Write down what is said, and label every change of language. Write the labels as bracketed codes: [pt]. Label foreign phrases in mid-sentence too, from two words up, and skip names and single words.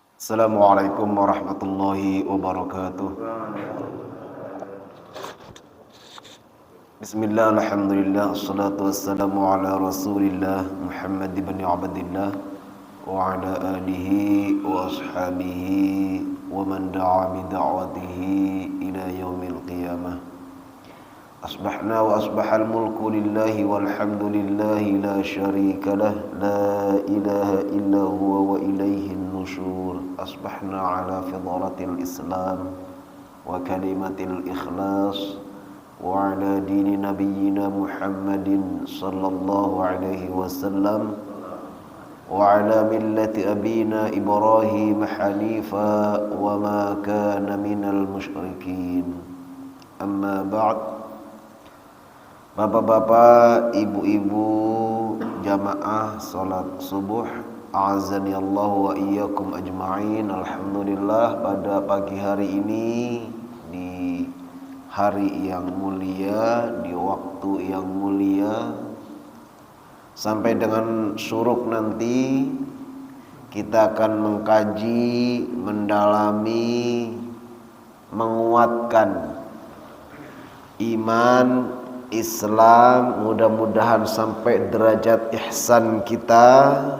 [ar] السلام عليكم ورحمة الله وبركاته. بسم الله، الحمد لله، الصلاة والسلام على رسول الله محمد بن عبد الله وعلى آله وأصحابه ومن دعا بدعوته إلى يوم القيامة. أصبحنا وأصبح الملك لله والحمد لله لا شريك له، لا إله إلا هو وإليه النشور. أصبحنا على فطرة الإسلام وكلمة الإخلاص وعلى دين نبينا محمد صلى الله عليه وسلم وعلى ملة أبينا إبراهيم حنيفا وما كان من المشركين. أما بعد. [id] Bapak-bapak, ibu-ibu, jamaah salat subuh, [ar] أعزني الله وإياكم أجمعين. [id] Alhamdulillah, pada pagi hari ini, di hari yang mulia, di waktu yang mulia, sampai dengan syuruk nanti kita akan mengkaji, mendalami, menguatkan iman Islam, mudah-mudahan sampai derajat ihsan kita